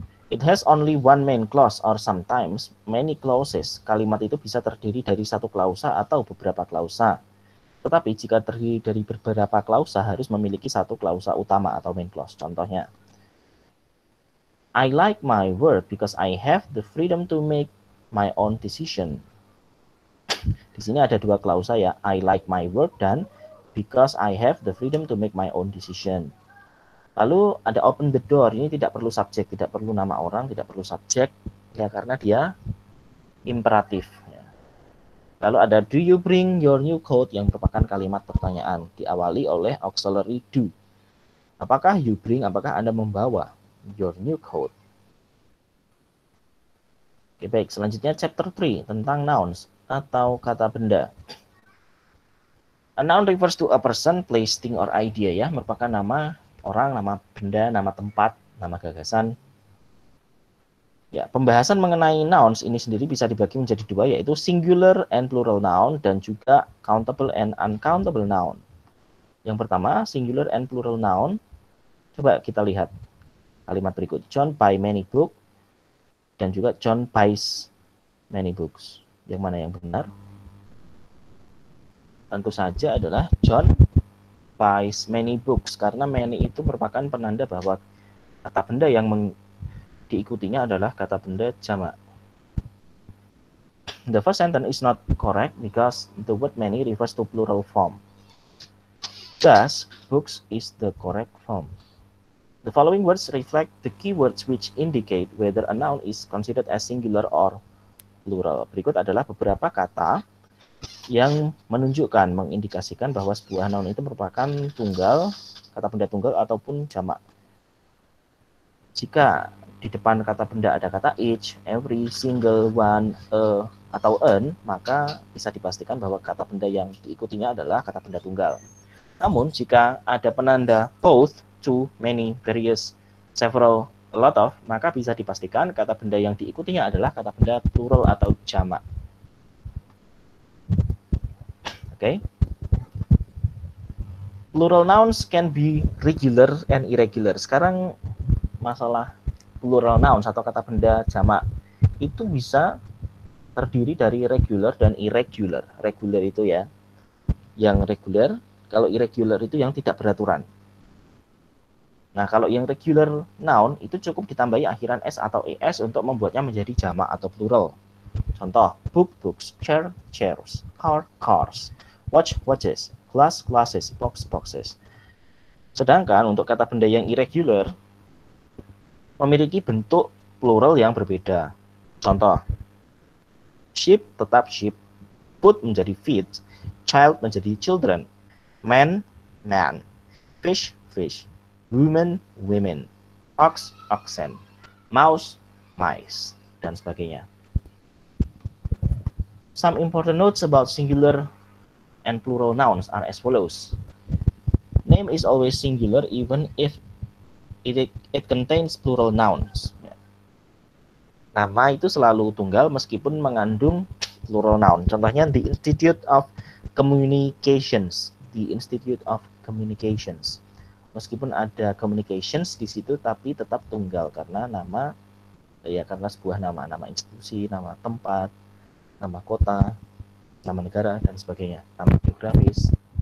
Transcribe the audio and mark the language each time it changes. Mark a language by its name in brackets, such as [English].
[English] It has only one main clause or sometimes many clauses. [Indonesian] Kalimat itu bisa terdiri dari satu klausa atau beberapa klausa. Tetapi jika terdiri dari beberapa klausa harus memiliki satu klausa utama atau main clause. Contohnya, [English] I like my work because I have the freedom to make my own decision. [Indonesian] Di sini ada dua klausa ya, [English] I like my work [Indonesian] dan [English] because I have the freedom to make my own decision. [Indonesian] Lalu ada [English] open the door, [Indonesian] ini tidak perlu subjek, tidak perlu nama orang, tidak perlu subjek, ya karena dia imperatif. Ya. Lalu ada [English] do you bring your new coat [Indonesian] yang merupakan kalimat pertanyaan, diawali oleh auxiliary do. Apakah [English] you bring, [Indonesian] apakah Anda membawa [English] your new coat? [Indonesian] Oke, baik, selanjutnya chapter 3 tentang nouns atau kata benda. [English] A noun refers to a person, place, thing, or idea [Indonesian] ya, merupakan nama orang, nama benda, nama tempat, nama gagasan. Ya, pembahasan mengenai nouns ini sendiri bisa dibagi menjadi dua, yaitu singular and plural noun dan juga countable and uncountable noun. Yang pertama, singular and plural noun. Coba kita lihat kalimat berikut. [English] John buy many books [Indonesian] dan juga [English] John buys many books. [Indonesian] Yang mana yang benar? Tentu saja adalah [English] John buys many books, [Indonesian] karena many itu merupakan penanda bahwa kata benda yang diikutinya adalah kata benda jamak. [English] The first sentence is not correct because the word many refers to plural form. Thus, books is the correct form. The following words reflect the keywords which indicate whether a noun is considered as singular or plural. [Indonesian] Berikut adalah beberapa kata yang menunjukkan, mengindikasikan bahwa sebuah noun itu merupakan tunggal, kata benda tunggal ataupun jamak. Jika di depan kata benda ada kata each, every, single, one, a, atau an, maka bisa dipastikan bahwa kata benda yang diikutinya adalah kata benda tunggal. Namun jika ada penanda both, two, many, various, several, a lot of, maka bisa dipastikan kata benda yang diikutinya adalah kata benda plural atau jamak. [English] Okay. Plural nouns can be regular and irregular. [Indonesian] Sekarang masalah plural nouns atau kata benda jamak itu bisa terdiri dari regular dan irregular. Regular itu ya yang reguler, kalau irregular itu yang tidak beraturan. Nah, kalau yang regular noun itu cukup ditambahi akhiran s atau es untuk membuatnya menjadi jamak atau plural. Contoh, [English] book, books, chair, chairs, car, cars, watch, watches, glass, glasses, box, boxes. [Indonesian] Sedangkan untuk kata benda yang irregular memiliki bentuk plural yang berbeda. Contoh, sheep tetap sheep, food menjadi feet, child menjadi children, man, man, fish, fish, woman, women, ox, oxen, mouse, mice, dan sebagainya. [English] Some important notes about singular and plural nouns are as follows. Name is always singular even if it contains plural nouns. [Indonesian] Nama itu selalu tunggal meskipun mengandung plural noun. Contohnya the Institute of Communications. [English] The Institute of Communications. [Indonesian] Meskipun ada communications di situ, tapi tetap tunggal karena nama, ya karena sebuah nama institusi, nama tempat, nama kota, nama negara, dan sebagainya, nama geografis.